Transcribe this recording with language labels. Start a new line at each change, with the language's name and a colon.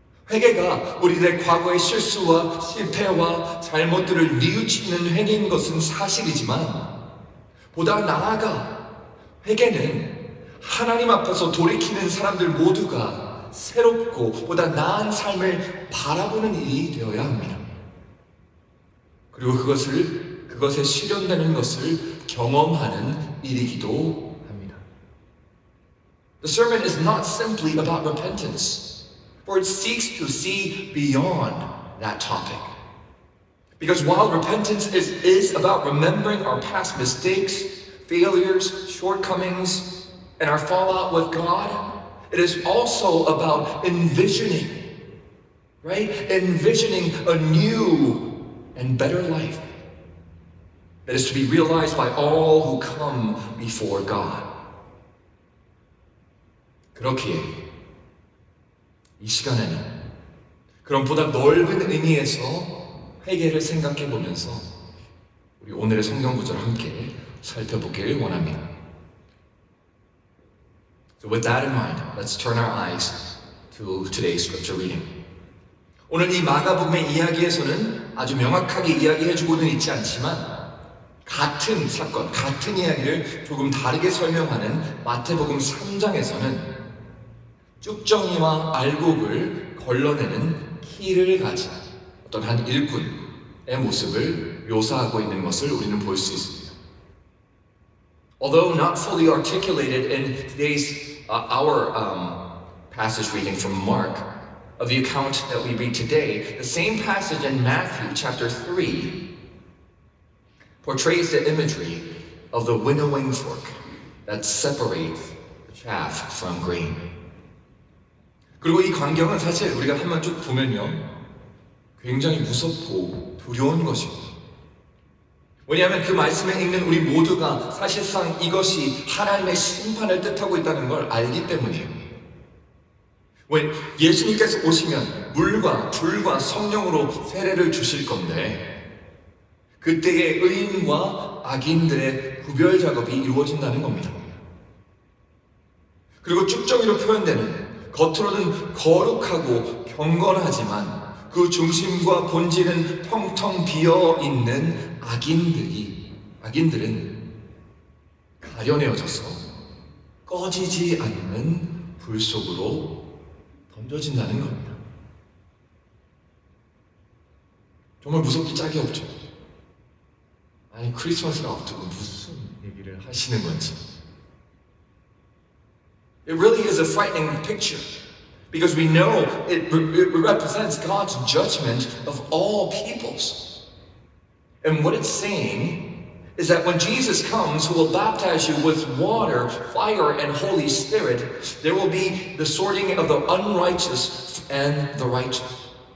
Korean: 회개가 우리들의 과거의 실수와 실패와 잘못들을 뉘우치는 행위인 것은 사실이지만 보다 나아가 회개는 하나님 앞에서 돌이키는 사람들 모두가 새롭고 보다 나은 삶을 바라보는 일이 되어야 합니다. 그리고 그것에 실현되는 것을 경험하는 일이기도 합니다.
English: The sermon is not simply about repentance, for it seeks to see beyond that topic. Because while repentance is about remembering our past mistakes, failures, shortcomings, and our fallout with God, it is also about envisioning, right? Envisioning a new and better life that is to be realized by all who come before God.
Korean: 그렇기에 이 시간에는 그런 보다 넓은 의미에서 회개를 생각해 보면서 우리 오늘의 성경 구절을 함께 살펴보길 원합니다.
English: So with that in mind, let's turn our eyes to today's scripture reading.
Korean: 오늘 이 마가복음의 이야기에서는 아주 명확하게 이야기해주고는 있지 않지만 같은 사건, 같은 이야기를 조금 다르게 설명하는 마태복음 3장에서는 쭉정이와 알곡을 걸러내는 키를 가진 어떤 한 일꾼의 모습을 묘사하고 있는 것을 우리는 볼 수 있습니다.
English: Although not fully articulated in today's our passage reading from Mark of the account that we read today, the same passage in Matthew chapter 3 portrays the imagery of the winnowing fork that separates the chaff from grain.
Korean: 그리고 이 광경은 사실 우리가 한번 쭉 보면요, 굉장히 무섭고 두려운 것입니다. 왜냐하면 그 말씀을 읽는 우리 모두가 사실상 이것이 하나님의 심판을 뜻하고 있다는 걸 알기 때문이에요. 왜 예수님께서 오시면 물과 불과 성령으로 세례를 주실 건데 그때의 의인과 악인들의 구별 작업이 이루어진다는 겁니다. 그리고 쭉정이로 표현되는 겉으로는 거룩하고 경건하지만 그 중심과 본질은 텅텅 비어있는 악인들은 가려내어져서 꺼지지 않는 불 속으로 던져진다는 겁니다. 정말 무섭기 짝이 없죠. 아니 크리스마스가 앞두고 무슨 얘기를 하시는 건지.
English: It really is a frightening picture because we know it represents God's judgment of all peoples. And what it's saying is that when Jesus comes, who will baptize you with water, fire, and Holy Spirit, there will be the sorting of the unrighteous and the righteous.